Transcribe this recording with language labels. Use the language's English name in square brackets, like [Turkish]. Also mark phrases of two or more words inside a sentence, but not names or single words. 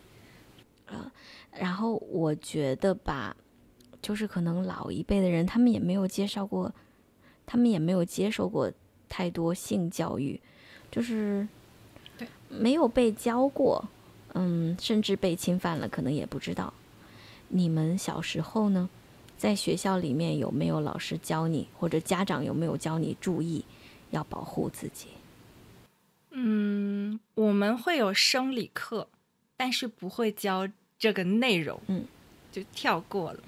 [Chinese] 然後我覺得吧，就是可能老一輩的人，他们也没有接受過太多性教育，就是沒有被教過，甚至被侵犯了，可能也不知道。你們小時候呢，在學校裡面有沒有老師教你，或者家長有沒有教你注意要保護自己？我們會有生理課，但是不會教這個內容，就跳過了。